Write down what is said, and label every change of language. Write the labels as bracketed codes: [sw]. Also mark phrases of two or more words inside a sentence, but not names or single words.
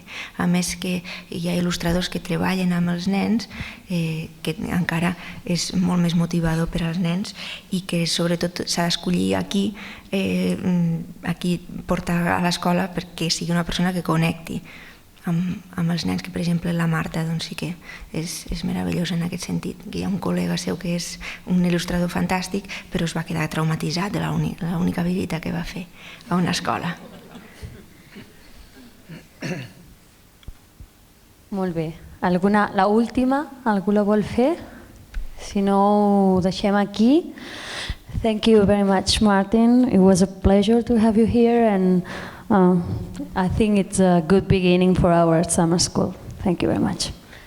[ca] A més que hi ha il·lustradors que treballen amb els nens, que encara és molt més motivador per als nens i que sobretot s'ha d'escollir aquí portar a l'escola perquè sigui una persona que connecti amb els nens, que per exemple la Marta doncs sí que és meravellosa en aquest sentit, que hi ha un col·lega seu que és un il·lustrador fantàstic però es va quedar traumatitzat de l'única visita que va fer a una escola. Molt bé. La última, algú la vol fer? Si no, ho deixem aquí. [en] Thank you very much, Martin. It was a pleasure to have you here, and I think it's a good beginning for our summer school. Thank you very much.